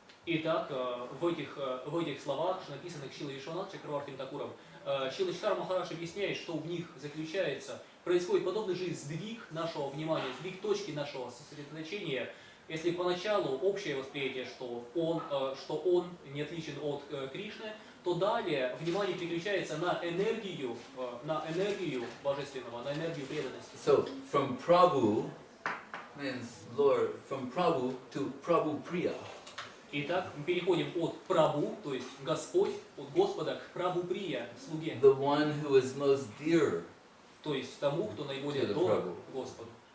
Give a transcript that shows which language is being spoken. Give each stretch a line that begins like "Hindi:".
Russian: Итак, в этих словах, написанных Шилой Вишванат Чакравартим Такуром, Шилачитар Махарадж объясняет, что в них происходит подобный же сдвиг нашего внимания, сдвиг точки нашего сосредоточения. Если поначалу общее восприятие, что он не отличен от Кришны, то далее внимание переключается на энергию божественного, на энергию преданности.
English: So from Prabhu means Lord, from Prabhu to Prabhu Priya.
Russian: Итак, мы переходим от Прабху, то есть Господь, от Господа к Прабху Прия, слуге.
English: The one who is most dear
Russian: То есть тому, кто наиболее дорог Господу.